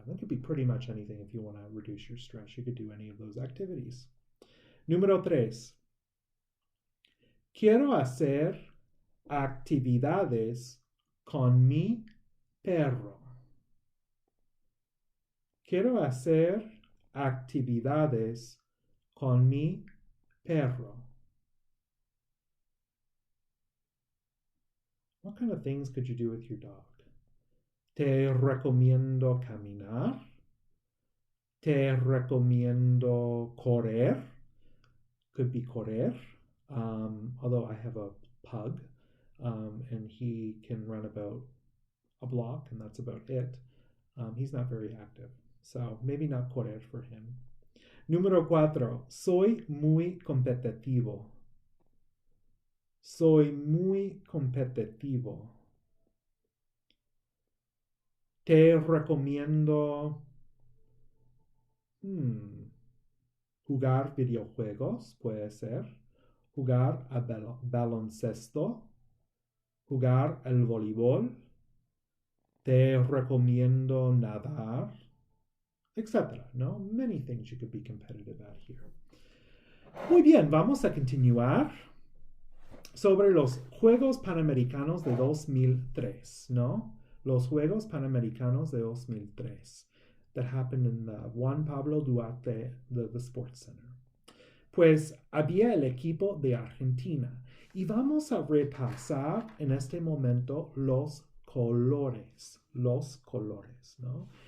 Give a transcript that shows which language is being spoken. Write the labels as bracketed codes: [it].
[en] That could be pretty much anything if you want to reduce your stress. You could do any of those activities. [es] Número 3. Quiero hacer actividades con mi perro. Quiero hacer actividades con mi perro. [en] What kind of things could you do with your dog? [es] Te recomiendo caminar. Te recomiendo correr. [en] Could be [es] correr. [en] Although I have a pug and he can run about a block and that's about it. He's not very active. So maybe not correr for him. [es] Número 4. Soy muy competitivo. Soy muy competitivo. Te recomiendo jugar videojuegos, puede ser. Jugar a baloncesto. Jugar al voleibol. Te recomiendo nadar. Etc. ¿No? [en] Many things you could be competitive at here. [es] Muy bien, vamos a continuar sobre los Juegos Panamericanos de 2003, ¿no? Los Juegos Panamericanos de 2003 [en] that happened in the Juan Pablo Duarte, the Sports Center. [es] Pues había el equipo de Argentina y vamos a repasar en este momento los colores, ¿no?